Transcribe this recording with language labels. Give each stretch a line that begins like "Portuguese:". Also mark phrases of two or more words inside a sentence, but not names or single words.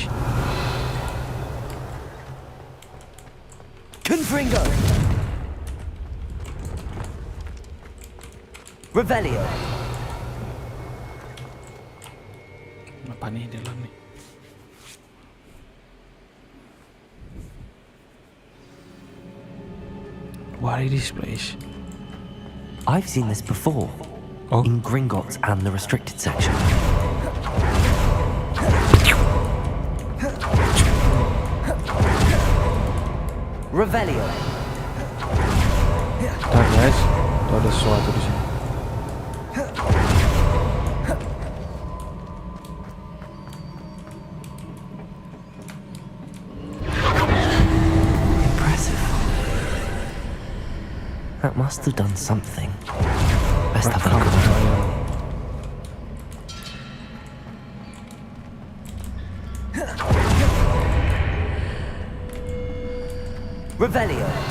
English: Confringo. Revelio.
Indonesian: Apa nih dalam nih?
English: What is this place? I've seen this before. In Gringotts and the restricted section. Revelio.
Indonesian: Bentar guys, tuh ada sesuatu di sini.
English: Impressive. That must have done something. Best have a look around. Revelio.